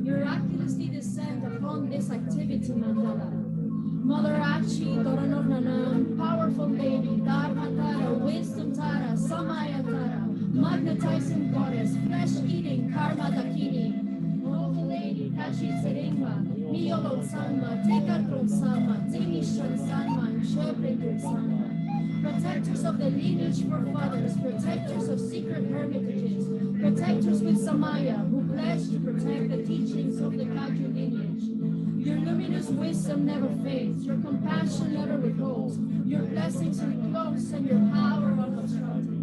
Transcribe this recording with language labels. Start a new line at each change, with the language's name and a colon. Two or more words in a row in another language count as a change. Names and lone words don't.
English: Miraculously descend upon this activity mandala. Mother Achi, Toranonanam, powerful lady, Dharma Tara, wisdom Tara, Samaya Tara, magnetizing goddess, flesh-eating Karma Dakini. Holy Lady, Kashi Serenga, Miyolo Sanma, Tekatron Sama, Timishan Sanma, and Shobretur Sanma. Protectors of the lineage forefathers, protectors of secret hermitages, protectors with Samaya, who pledge to protect the teachings of the Kaju lineage. Your luminous wisdom never fades, your compassion never withholds, your blessings are close and your power unobstructed.